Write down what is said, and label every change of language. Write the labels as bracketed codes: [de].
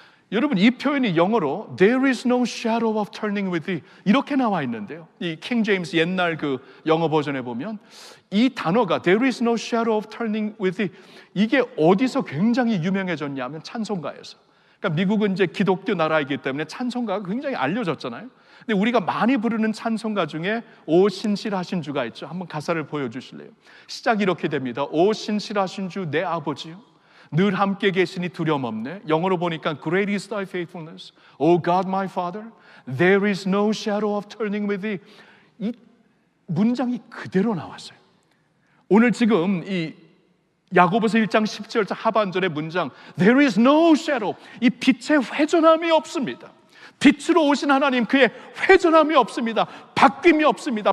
[ko] 여러분, 이 표현이 영어로 [en] There is no shadow of turning with thee [ko] 이렇게 나와 있는데요, 이 킹 제임스 옛날 영어 버전에 보면 이 단어가 There is no shadow of turning with thee, 이게 어디서 굉장히 유명해졌냐면 찬송가에서. 그러니까 미국은 이제 기독교 나라이기 때문에 찬송가가 굉장히 알려졌잖아요. 근데 우리가 많이 부르는 찬송가 중에 오 신실하신 주가 있죠. 한번 가사를 보여주실래요? 시작이 이렇게 됩니다. 오 신실하신 주 내 아버지요, 늘 함께 계시니 두려움 없네. 영어로 보니까 [en] Great is thy faithfulness, O God my Father, there is no shadow of turning with thee. [ko] 이 문장이 그대로 나왔어요. 오늘 지금 이 야고보서 1장 17절 하반절의 문장 [en] There is no shadow, [ko] 이 빛의 회전함이 없습니다. 빛으로 오신 하나님, 그의 회전함이 없습니다. 바뀜이 없습니다.